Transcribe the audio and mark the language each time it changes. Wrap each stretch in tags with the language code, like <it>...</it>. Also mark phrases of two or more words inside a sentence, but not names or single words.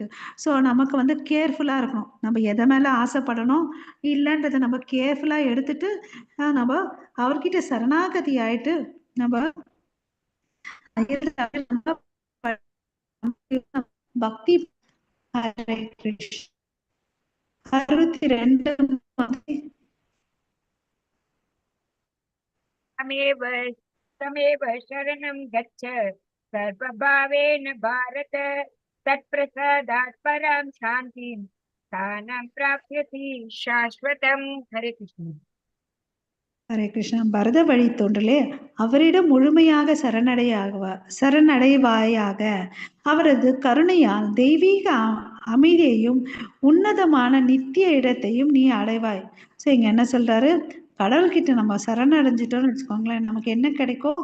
<ta>சோ நமக்கு வந்து கேர்ஃபுல்லா இருக்கணும், நம்ம எதை மேல ஆசைப்படணும் இல்லைன்றதை நம்ம கேர்ஃபுல்லா எடுத்துட்டு நம்ம அவர்கிட்ட சரணாகதி ஆயிட்டு நம்ம பக்தி.</ta> <sa>हरे कृष्णा. 62 तमेव तमेव शरणं गच्छ सर्वभावेन भारत तत्प्रसादात् परां शान्तिं स्थानं प्राप्यसि शाश्वतं. हरे कृष्ण. हरे कृष्णा.</sa> <ta>பரத வழி தோன்றலே, அவரிடம் முழுமையாக சரணடைவாயாக. அவரது கருணையால் தெய்வீக அமைதியையும் உன்னதமான நித்திய இடத்தையும் நீ அடைவாய். சோ இங்க என்ன சொல்றாரு? கடவுள்கிட்ட நம்ம சரணடைஞ்சிட்டோம்னு வச்சுக்கோங்களேன், நமக்கு என்ன கிடைக்கும்?</ta>